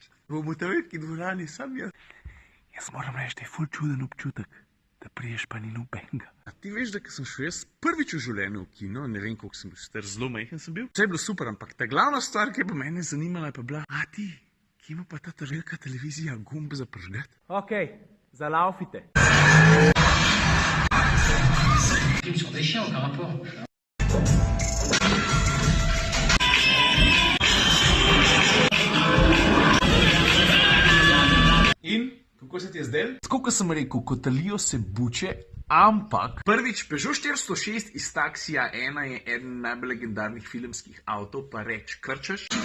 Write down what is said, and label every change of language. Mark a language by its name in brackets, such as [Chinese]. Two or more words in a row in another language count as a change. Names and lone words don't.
[Slovenian] V Motavetki dvorani sam jaz. Jaz moram reči, da je ful čuden občutek, da priješ pa ni nobenega. A ti veš, da ko sem šel jaz prvič v življenju v kino, ne vem, koliko sem bil star, zelo majhen sem bil. Vse je bilo super, ampak ta glavna stvar, ki je pa mene zanimala, je pa bila, a ti, kje ima pa ta velika televizija gumb za prižgat? Ok, zalaufite. [French] Ils sont des chiens, aucun rapport. [Slovenian] In, kako se ti je zdel? Tako, kot sem rekel, kotalijo se buče, ampak prvič, Peugeot 406 iz Taxija 1 je eden najbolj legendarnih filmskih avtov, pa reč krčeš.